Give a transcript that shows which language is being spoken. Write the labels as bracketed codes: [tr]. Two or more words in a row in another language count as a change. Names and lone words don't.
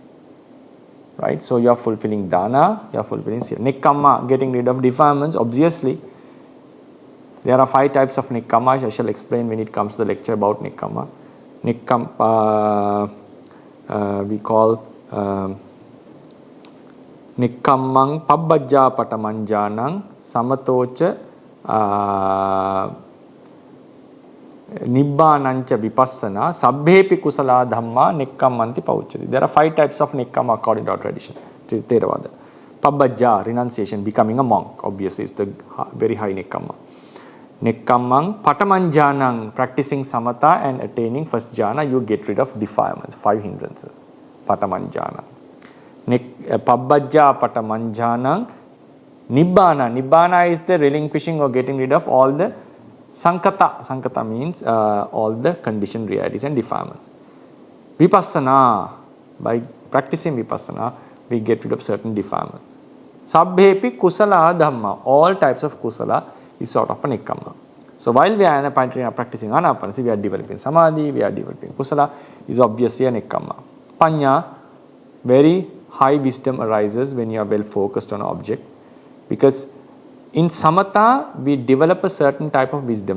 [en] Right? So you are fulfilling dana, you are fulfilling sila. Nikkamma, getting rid of defilements, obviously. There are 5 types of nikkamma. I shall explain when it comes to the lecture about nikkamma. [pi] We call nikkammang pabbajja patamanjanang samatocha nibbanancha vipassana sabbhepi kusala dhamma nikkammanti paucchati. [en] There are 5 types of nikkamma according to our tradition, to Theravada. Pabbajja, renunciation, becoming a monk, obviously is the very high nikkamma. [pi] Nikkammang patamanjanang, [en] practicing samatha and attaining first jhana, you get rid of defilements, 5 hindrances. Patamanjana. [pi] Pabbajja patamanjanang nibbana. [en] Nibbana is the relinquishing or getting rid of all the sankata. Sankata means all the conditioned realities and defilement. Vipassana. By practicing vipassana, we get rid of certain defilement. [pi] Sabbhepi kusala dhamma. [en] All types of kusala is sort of a nikkamma. So while we are practicing anapanasati, we are developing samadhi, we are developing kusala, is obviously a nikkamma. Panya, very high wisdom arises when you are well focused on an object, because in samatha we develop a certain type of wisdom.